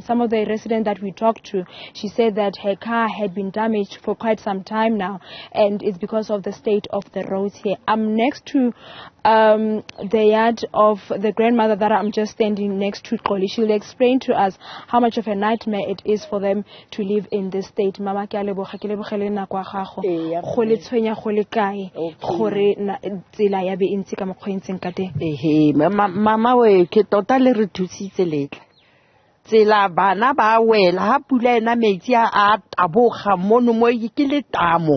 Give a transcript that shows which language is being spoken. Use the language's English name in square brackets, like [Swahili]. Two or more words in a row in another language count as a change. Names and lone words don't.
[English] Some of the residents that we talked to, she said that her car had been damaged for quite some time now, and it's because of the state of the roads here. I'm next to the yard of the grandmother that I'm just standing next to, Kholi. She'll explain to us how much of a nightmare it is for them to live in this state. [Tswana] Mama, ke a leboga, ke lebogele nako ya gago. Go le tshwenya go le kae gore tsela ya be ntse ka mokgwentseng ka teng. Mama we ke tota le re thusitse letla. Tsela bana ba wela ha pula ena metsi a taboga mono mo ke le tamo.